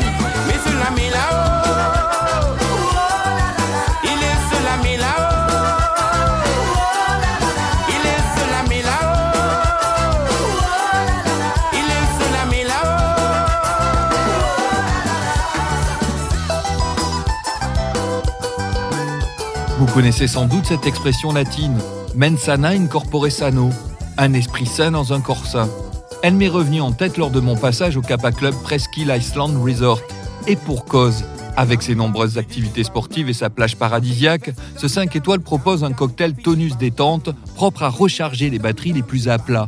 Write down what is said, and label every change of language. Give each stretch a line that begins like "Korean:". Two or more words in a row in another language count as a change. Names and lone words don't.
French: Mais sur la mi là-haut, il est sur la mi là-haut, il est sur la mi là-haut. Vous connaissez sans doute cette expression latine «
Latin: mens sana in corpore sano »,
French: un esprit sain dans un corps sain. Elle m'est revenue en tête lors de mon passage au Kappa Club Presqu'île Iceland Resort. Et pour cause, avec ses nombreuses activités sportives et sa plage paradisiaque, ce 5 étoiles propose un cocktail tonus détente propre à recharger les batteries les plus à plat.